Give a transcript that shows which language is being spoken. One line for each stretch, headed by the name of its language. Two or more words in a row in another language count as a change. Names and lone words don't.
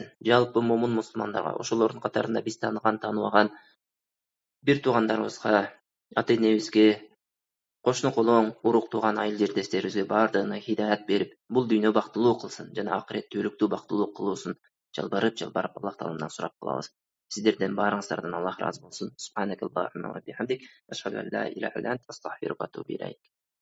Kyrgyz: Жалпы момун мусулмандарга, ошолордун катарында биз тааныбаган бир туугандарыбызга, ата-энебизге, кошуну колоң, урук тууган айыл жердештерибизге бардыгына хидаят берип, бул дүйнө бактылуу кылсын жана акыретте өлүктүү бактылуу кылуусун жалбарып Аллах Тааламдан сурап калабыз. Сиздерден баарыңыздардан Аллах ыраазы болсун.
Arabic: سبحانك اللهم وبحمدك أشهد أن لا إله إلا أنت أستغفرك وأتوب إليك.